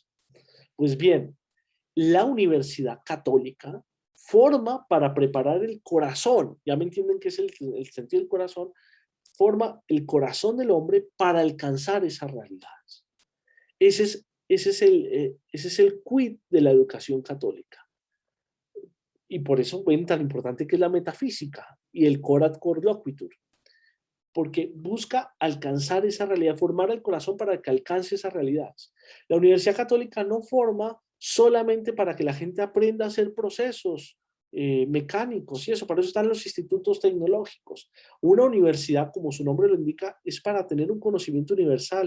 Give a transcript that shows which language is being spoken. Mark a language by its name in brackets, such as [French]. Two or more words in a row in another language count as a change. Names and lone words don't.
[Spanish] Pues bien, la Universidad Católica forma para preparar el corazón, ya me entienden qué es el sentido del corazón, forma el corazón del hombre para alcanzar esas realidades. Ese es el quid de la educación católica. Y por eso ven tan importante que es la metafísica y el [Latin] corat cor loquitur, [Spanish] porque busca alcanzar esa realidad, formar el corazón para que alcance esas realidades. La Universidad Católica no forma solamente para que la gente aprenda a hacer procesos mecánicos y eso, para eso están los institutos tecnológicos. Una universidad, como su nombre lo indica, es para tener un conocimiento universal.